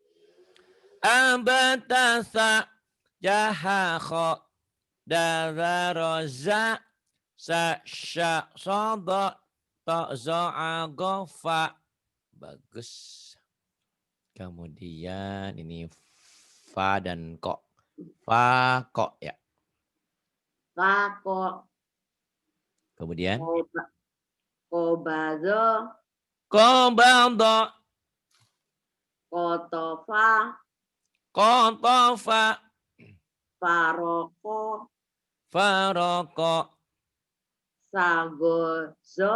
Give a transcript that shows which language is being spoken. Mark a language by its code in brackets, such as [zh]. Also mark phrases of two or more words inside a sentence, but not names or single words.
[ar] Abatasa. Jahakho. Dadaroza. Sasha sodo. Tozo'agofa. Bagus. [id] Kemudian ini fa dan ko. [ar] Fa ko ya. Fako. [id] Kemudian [ar] Kobazo. kobado. Kotofa. Kotofa. Faroko. Faroko. Sagozo.